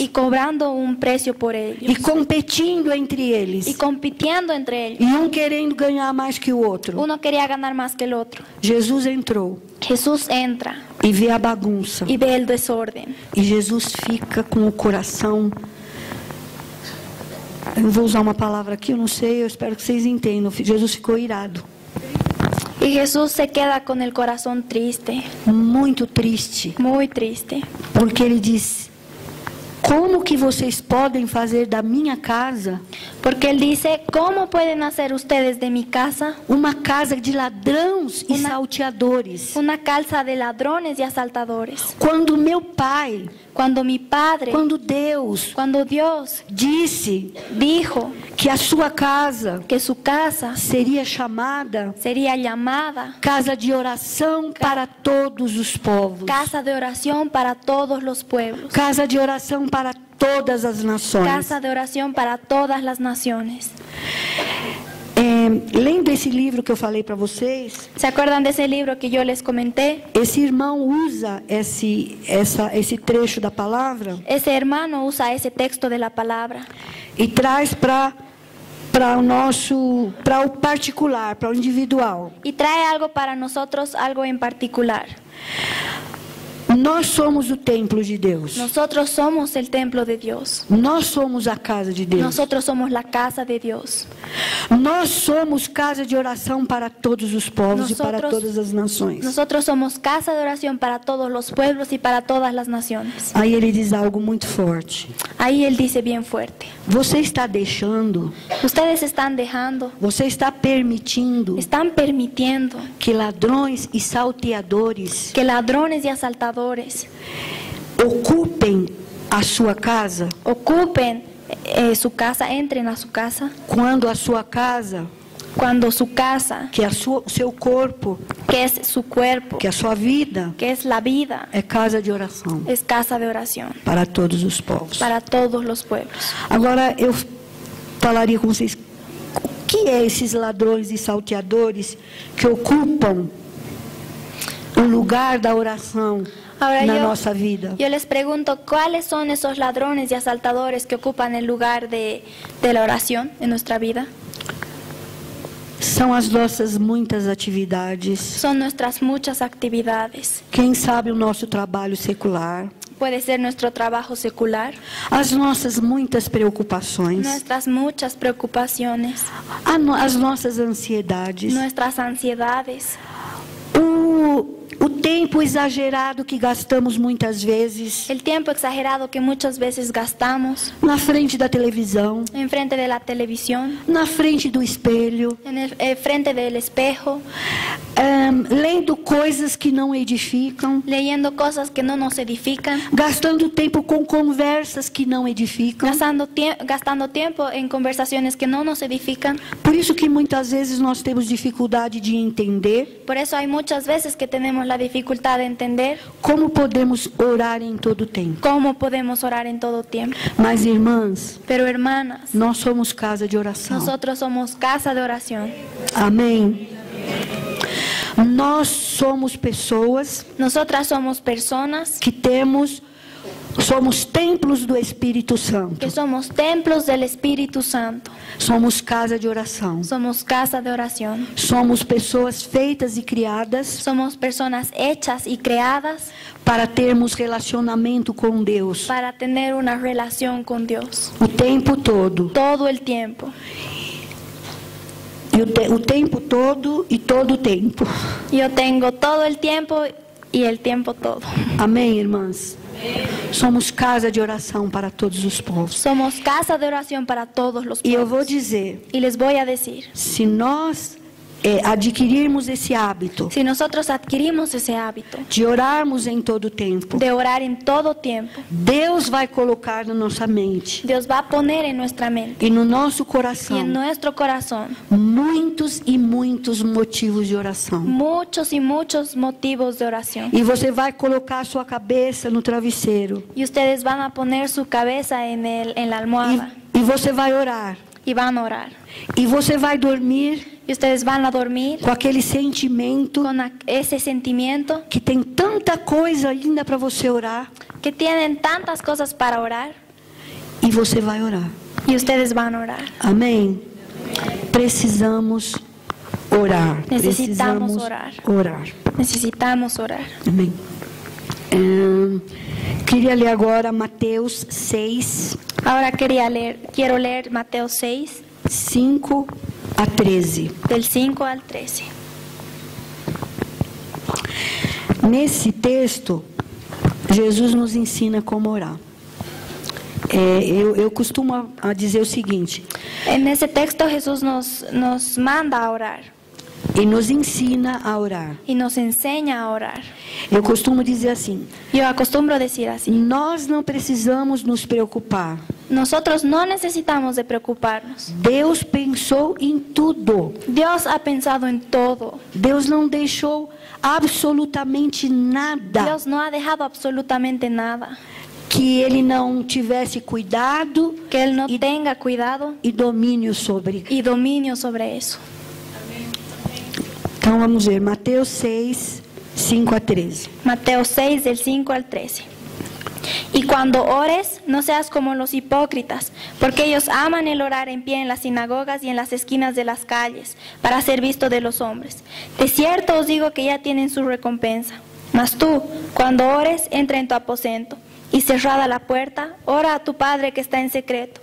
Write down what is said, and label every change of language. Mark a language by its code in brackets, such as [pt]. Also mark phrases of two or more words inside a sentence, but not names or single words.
[es] y cobrando un precio por ellos. [pt] E competindo entre eles. [es] Y compitiendo entre ellos. [pt] E querendo ganhar mais que o outro. [es] Uno quería ganar más que el otro. [pt] Jesus entrou [es] Jesús entra [pt] e vê a bagunça. [es] y ve el desorden. [pt] E Jesus fica com o coração... Eu vou usar uma palavra aqui, eu não sei, eu espero que vocês entendam. Jesus ficou irado. [es] Y Jesús se queda con el corazón triste, [pt] Muito triste. [es] muy triste. [pt] Porque ele diz... Como que vocês podem fazer da minha casa [es] Porque él dice, ¿cómo pueden hacer ustedes de mi casa [pt] uma casa de ladrões e Uma- salteadores? [es] una casa de ladrones y asaltadores? [pt] Quando meu pai, [es] Cuando mi padre, [pt] quando Deus [es] cuando Dios [pt] disse [es] dijo [pt] que a sua casa [es] que su casa [pt] seria chamada [es] sería llamada [pt] casa de oração para todos os povos, [es] casa de oración para todos los pueblos, [pt] casa de oração para todas as nações. [es] casa de oración para todas las naciones. [pt] Lendo esse livro que eu falei para vocês, [es] ¿Se acuerdan de ese libro que yo les comenté? [pt] esse irmão usa esse trecho da palavra [es] Ese hermano usa ese texto de la palabra [pt] e traz para o particular, para o individual. [es] y trae algo para nosotros, algo en particular. [pt] Nós somos o templo de Deus. [es] Nosotros somos el templo de Dios. [pt] Nós somos a casa de Deus. [es] Nosotros somos la casa de Dios. [pt] Nós somos casa de oração para todos os povos e para [es] Nosotros- [pt] todas as nações. [es] Nosotros somos casa de oración para todos los pueblos y para todas las naciones. [pt] Aí ele diz algo muito forte. [es] Ahí él dice bien fuerte. [pt] Você está deixando, [es] Ustedes están dejando, [pt] você está permitindo [es] están permitiendo [pt] que ladrões e salteadores [es] que ladrones y asaltadores [pt] ocupem a sua casa, [es] ocupen su casa, entren a su casa, [pt] quando a sua casa, [es] cuando su casa, [pt] que é o seu corpo, [es] que es su cuerpo, [pt] que é a sua vida, [es] que es la vida, [pt] é casa de oração [es] es casa de oración [pt] para todos os povos. [es] para todos los pueblos. [pt] Agora eu falaria com vocês, o que é esses ladrões e salteadores que ocupam o lugar da oração [es] Ahora [pt] na nossa vida? [es] yo les pregunto, ¿cuáles son esos ladrones y asaltadores que ocupan el lugar de la oración en nuestra vida? [pt] São as nossas muitas atividades, [es] Son nuestras muchas actividades. [pt] quem sabe o nosso trabalho secular, [es] Puede ser nuestro trabajo secular, [pt] as nossas muitas preocupações, [es] nuestras muchas preocupaciones, [pt] as nossas ansiedades, [es] nuestras ansiedades, [pt] o tempo exagerado que gastamos muitas vezes [es] el tiempo exagerado que muchas veces gastamos [pt] na frente da televisão, [es] enfrente de la televisión, [pt] na frente do espelho, [es] en el frente del espejo, [pt] lendo coisas que não edificam, [es] leyendo cosas que no nos edifican, [pt] gastando tempo com conversas que não edificam. [es] gastando tiempo en conversaciones que no nos edifican. [pt] Por isso que muitas vezes nós temos dificuldade de entender [es] Por eso hay muchas veces que tenemos la dificultad de entender [pt] como podemos orar em todo tempo. [es] cómo podemos orar en todo tiempo. [pt] Mas, irmãs, [es] Pero hermanas, [pt] nós somos casa de oração. [es] nosotros somos casa de oración. [pt] Amém? Nós somos pessoas [es] Nosotras somos personas [pt] que somos templos do Espírito Santo. [es] que somos templos del Espíritu Santo. [pt] Somos casa de oração. [es] Somos casa de oración. [pt] Somos pessoas feitas e criadas [es] Somos personas hechas y creadas [pt] para termos relacionamento com Deus [es] para tener una relación con Dios [pt] o tempo todo. [es] todo el tiempo. [pt] E o tempo todo e todo o tempo. [es] Yo tengo todo el tiempo y el tiempo todo. [pt] Amém, irmãs? Somos casa de oração para todos os povos. [es] Somos casa de oración para todos los [pt] E eu vou [es] pueblos. [pt] dizer, [es] Y les voy a decir, [pt] se nós adquirirmos esse hábito [es] si nosotros adquirimos ese hábito [pt] de orarmos em todo tempo, [es] de orar en todo tiempo, [pt] Deus vai colocar na nossa mente [es] Dios va a poner en nuestra mente [pt] e no nosso [es] y en [pt] coração [es] nuestro corazón [pt] muitos e muitos motivos de oração. [es] muchos y muchos motivos de oración. [pt] E você vai colocar sua cabeça no travesseiro [es] Y ustedes van a poner su cabeza en la almohada [pt] e você vai orar. [es] y van a orar. [pt] E você vai dormir [es] Y ustedes van a dormir [pt] com aquele sentimento [es] con ese sentimiento [pt] que tem tanta coisa ainda para você orar, [es] que tienen tantas cosas para orar [pt] e você vai orar. [es] y ustedes van a orar. [pt] Amém? Precisamos orar. [es] Necesitamos [pt] Precisamos orar. [es] orar. Necesitamos orar. [pt] Amém. Queria ler agora Mateus 6, [es] Ahora quiero leer Mateo 6, [pt] 5 a 13. [es] del 5 al 13. [pt] Nesse texto, Jesus nos ensina como orar. Eu costumo a dizer o seguinte, [es] En ese texto Jesús nos manda a orar [pt] e nos ensina a orar. [es] y nos enseña a orar. [pt] Eu costumo dizer assim, [es] Yo acostumbro decir así, [pt] nós não precisamos nos preocupar. [es] nosotros no necesitamos de preocuparnos. [pt] Deus pensou em tudo. [es] Dios ha pensado en todo. [pt] Deus não deixou absolutamente nada [es] Dios no ha dejado absolutamente nada. [pt] que Ele não tivesse cuidado [es] Que Él no tenga cuidado [pt] e domínio sobre. [es] y dominio sobre eso. [pt] Então vamos ver, Mateus 6, 5 a 13. [es] Mateo 6, del 5 al 13. Y cuando ores, no seas como los hipócritas, porque ellos aman el orar en pie en las sinagogas y en las esquinas de las calles, para ser visto de los hombres. De cierto os digo que ya tienen su recompensa. Mas tú, cuando ores, entra en tu aposento, y cerrada la puerta, ora a tu Padre que está en secreto.